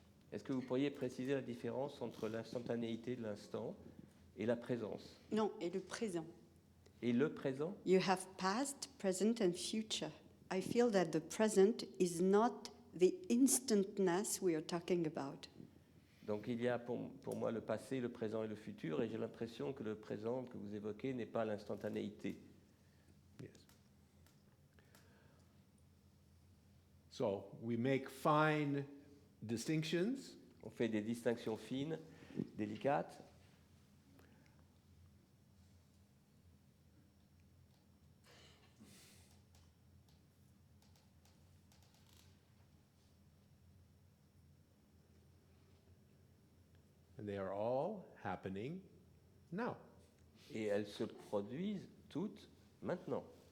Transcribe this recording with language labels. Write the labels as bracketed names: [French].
[French] Est-ce que vous pourriez préciser la différence entre l'instantanéité de l'instant et la présence? Non, et le présent. Et le présent? [English] You have past, present, and future. I feel that the present is not the instantness we are talking about. [French] Donc il y a pour moi le passé, le présent et le futur, et j'ai l'impression que le présent que vous évoquez n'est pas l'instantanéité. [English] Yes. So we make fine distinctions, [French] On fait des distinctions fines, délicates, [English] and they are all happening now. [French] et elles se produisent toutes maintenant.